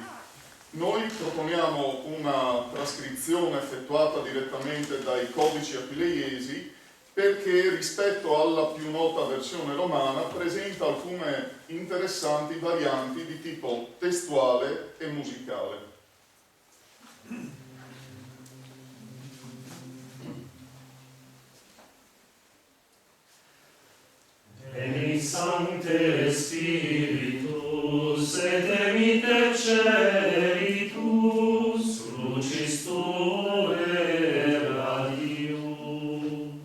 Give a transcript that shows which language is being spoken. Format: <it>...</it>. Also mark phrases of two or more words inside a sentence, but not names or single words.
<it>Noi proponiamo una trascrizione effettuata direttamente dai codici aquileiesi perché rispetto alla più nota versione romana presenta alcune interessanti varianti di tipo testuale e musicale.</it> <la>Veni Sancte Spiritus, et emite ceritus, lucis tuae radium.</la>